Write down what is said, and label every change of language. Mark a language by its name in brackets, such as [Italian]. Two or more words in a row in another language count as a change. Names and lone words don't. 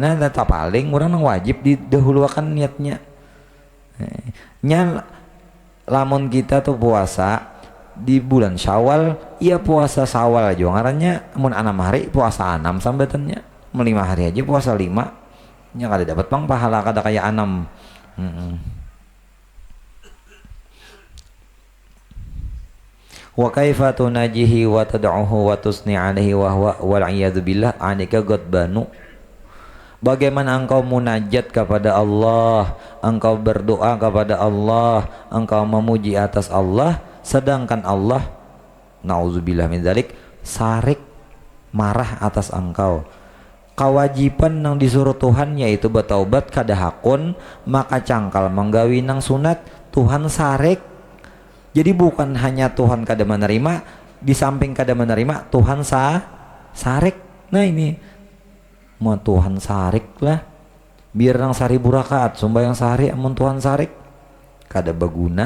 [Banjar] Nah tetap paling orang yang wajib didahulukan niatnya. Lamun kita tuh puasa di bulan Syawal, iya puasa Syawal aja ngarannya. Mun 6 hari puasa 6 sambetannya. 5 hari aja puasa 5. Nya kada dapat bang pahala kada kayak 6. [Arabic] وكيف تناجيه وتدعوه وتثني عليه وهو والعياذ بالله عليك غضبان. [Indonesian] Bagaimana engkau munajat kepada Allah, engkau berdoa kepada Allah, engkau memuji atas Allah, sedangkan Allah [Arabic] نعوذ بالله من ذلك [Indonesian] sarik marah atas engkau. [Banjar] Kewajiban yang disuruh Tuhan yaitu bertaubat kada hakun, maka cangkal menggawi nang sunat Tuhan sarik. Jadi bukan hanya Tuhan kada menerima, di samping kada menerima Tuhan sarik. Nah ini mau Tuhan sarik lah, biar nang 1000 rakaat sembahyang sehari amun Tuhan sarik kada baguna.